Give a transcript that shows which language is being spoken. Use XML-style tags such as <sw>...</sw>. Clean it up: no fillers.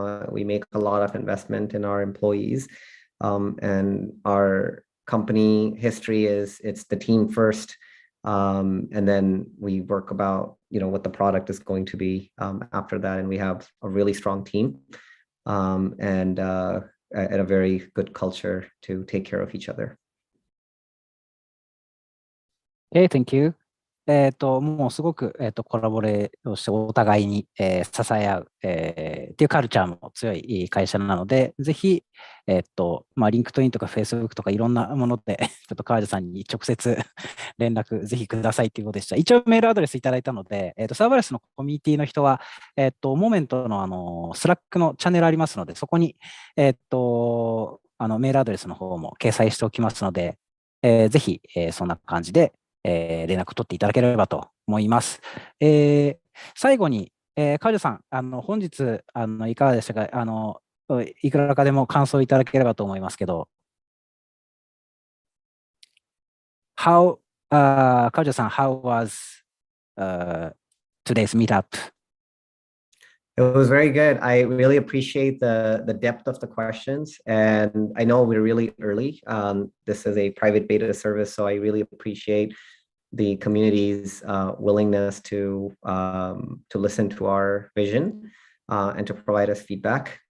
<en>We make a lot of investment in our employees, and our company history is it's the team first, and then we work about what the product is going to be after that, and we have a really strong team and a very good culture to take care of each other. Okay, thank you.</en> <ja>もうすごく、コラボレをしてお互いに、支え合う、っていうカルチャーも強い会社なので、ぜひ、まあ、リンクトインとか Facebook とかいろんなもので、ちょっと川地さんに直接連絡ぜひくださいっていうことでした。一応メールアドレスいただいたので、サーバーレスのコミュニティの人は、モメントのスラックのチャンネルありますので、そこに、メールアドレスの方も掲載しておきますので、ぜひ、そんな感じで、連絡取っていただければと思います。最後に、川地さん、本日いかがでしたか。いくらかでも感想いただければと思いますけど。</ja> <en>川地さん、how was today's meetup? It was very good. I really appreciate the depth of the questions, and I know we're really early. This is a private beta service, so I really appreciate the community's willingness to listen to our vision and to provide us feedback.</en>